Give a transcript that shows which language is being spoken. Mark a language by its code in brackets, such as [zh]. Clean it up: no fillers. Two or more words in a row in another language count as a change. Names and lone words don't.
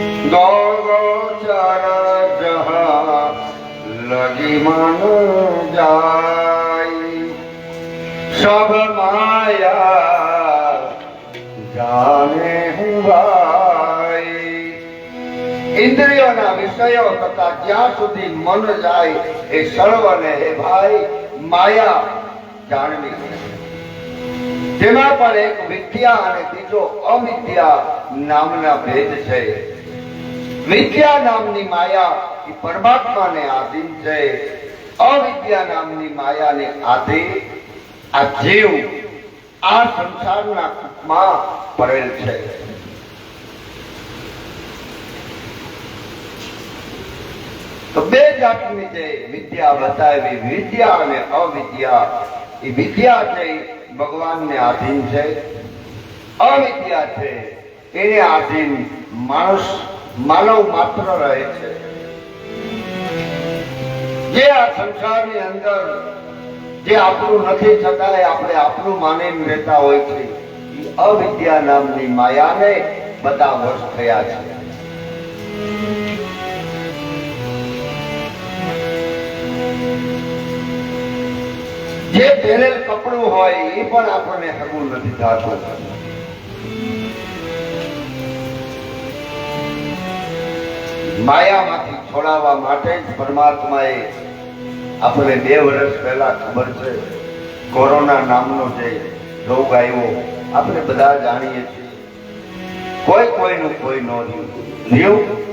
[awa] गोचर जहाँ लगी मन जाई सब माया जाने हूँ भाई [gu] ઇન્દ્રિયોના વિષયો તથા જ્યાં સુધી મન જાય એ સર્વને હે ભાઈ માયા જાણવી તેમાં પર એક વિદ્યા અને બીજો અવિદ્યા નામના ભેદ છે વિદ્યા નામની માયા ઈ પરમાત્મા ને આધીન છે અવિદ્યા નામની માયા ને આધીન આ જીવ આ સંસારના કૂપમાં પડેલ છે તો બે જાતની જે વિદ્યા બતાવી વિદ્યા અને અવિદ્યા ઈ વિદ્યા છે ભગવાન ને આધીન છે અવિદ્યા છે એને આધીન માનસ માનવ માત્ર રહે છે જે આ સંસારની અંદર જે આપણું નથી છતાંય આપણે આપણું માનીને રહેતા હોય છે ઈ અવિદ્યા નામની માયાને બધા વશ થયા છે जे પહેરેલ કપડું હોય એ પણ આપણને હગું નથી થતું માયામાંથી છોડાવવા માટે જ પરમાત્માએ આપણે 2 વર્ષ પહેલા ખબર છે કોરોના નામનો જે રોગ આવ્યો આપણે બધા જાણીએ છીએ કોઈ કોઈનું કોઈ ન રહ્યું